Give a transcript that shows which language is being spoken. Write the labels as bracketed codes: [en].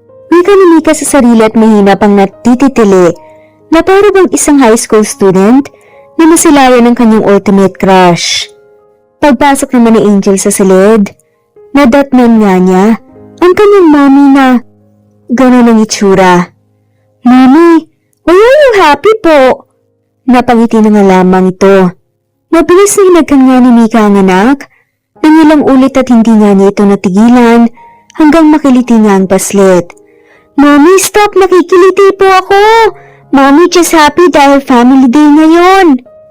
[tl] Wika ni Mika sa sarili at mahina pang natititili na para bang isang high school student na masilayan ng kanyang ultimate crush. Pagpasok naman ni Angel sa silid, nadatnan nga niya ang kanyang mami na gano'n ang itsura. [en] Mami, why are you happy po? [tl] Napangiti na nga lamang ito. Mabilis na hinagkan nga ni Mika ang anak, nang ilang ulit at hindi nga niya ito natigilan hanggang makiliti nga ang paslit. Mami, [en] stop! [tl] Nakikiliti po ako! Mami, [en] just happy [tl] dahil family day ngayon.